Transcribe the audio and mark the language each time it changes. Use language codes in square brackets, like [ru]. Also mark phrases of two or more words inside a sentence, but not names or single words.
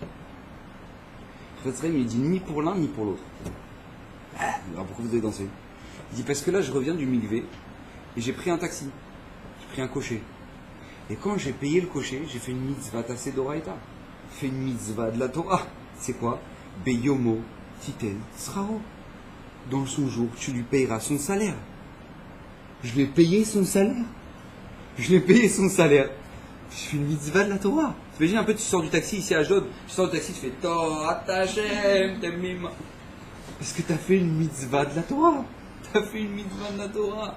[fr] Il dit ni pour l'un ni pour l'autre. Alors pourquoi vous avez dansé? Il dit parce que là je reviens du mikvé et j'ai pris un taxi. J'ai pris un cocher. Et quand j'ai payé le cocher, j'ai fait une [he] מצוות עשה דאורייתא. [fr] J'ai fait une mitzvah de la Torah. C'est quoi? [he] ביומו תתן שכרו. [fr] Dans son jour, tu lui payeras son salaire. Je lui ai payé son salaire. Je lui ai payé son salaire. Je fais une mitzvah de la Torah. T'imagines un peu, tu sors du taxi ici à Ashdod, tu sors du taxi, tu fais [he] תורת ה' תמימה. [fr] Parce que tu as fait une mitzvah de la Torah. Tu as fait une mitzvah de la Torah.